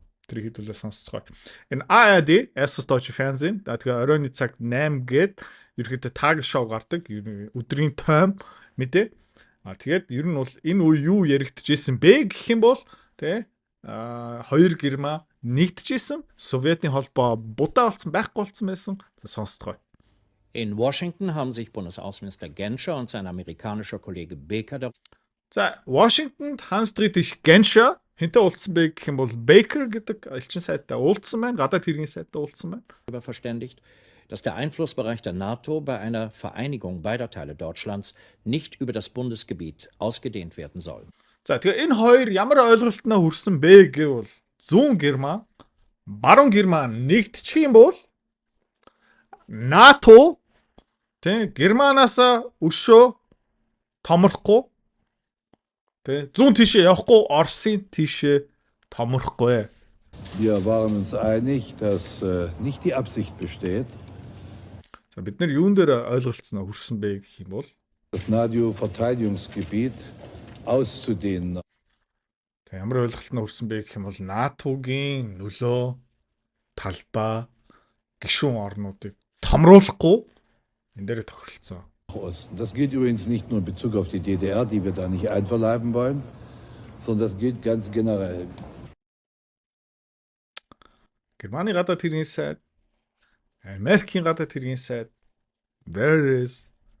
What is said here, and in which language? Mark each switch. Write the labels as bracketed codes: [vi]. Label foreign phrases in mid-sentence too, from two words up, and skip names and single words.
[mn] Тэр хэдүүлээ сонсцгоо. Энэ ARD Erstes Deutsche Fernsehen тэгээ оройны цаг 8 гээд ерөөхдөө тагшоу гардаг өдрийн тойм мэдээ. Тэгээд ер нь бол энэ үе юу яригдчихсэн бэ гэх юм бол хоёр Герман нэгдэжсэн Советийн холбоо будаа болсон байхгүй болсон байсан. Сонсцгоо. [de] In Washington haben sich Bundesaußenminister Genscher und sein amerikanischer Kollege Baker [mn] За Washingtoнд Hans-Dietrich Genscher хэнтэй уулзсан бэ гэх юм бол Baker гэдэг элчин сайдтай уулзсан байна. Гадаад хэргийн сайдтай уулзсан байна. [de] darüber verständigt, dass der Einflussbereich der NATO bei einer Vereinigung beider Teile Deutschlands nicht über das Bundesgebiet ausgedehnt werden soll. [mn] За тэгээ энэ хоёр ямар ойлголтноо хүрсэн бэ гэвэл зүүн Герман, баруун Герман нэгдчих юм бол НАТО Германаас өшөө томрохгүй Тэ 100 тийшээ явахгүй Оросын тийшээ томрохгүй. [de] Wir waren uns einig, dass nicht die Absicht besteht, [mn] За бид нар юун дээр ойлголцсноо хүрсэн бэ гэх юм бол [de] das NATO-Verteidigungsgebiet auszudehnen. [mn] Тэг ямар ойлголтноо хүрсэн бэ гэх юм бол НАТО-гийн нөлөө талбай гишүүн орнуудыг томруулахгүй энэ дээр тохиролцсон. [de] Das gilt übrigens nicht nur in Bezug auf die DDR, die wir da nicht einverleiben wollen, sondern das gilt ganz generell. [mn] Германы гадаад хэргийн сайд, Америкийн гадаад хэргийн сайд [en] there it is.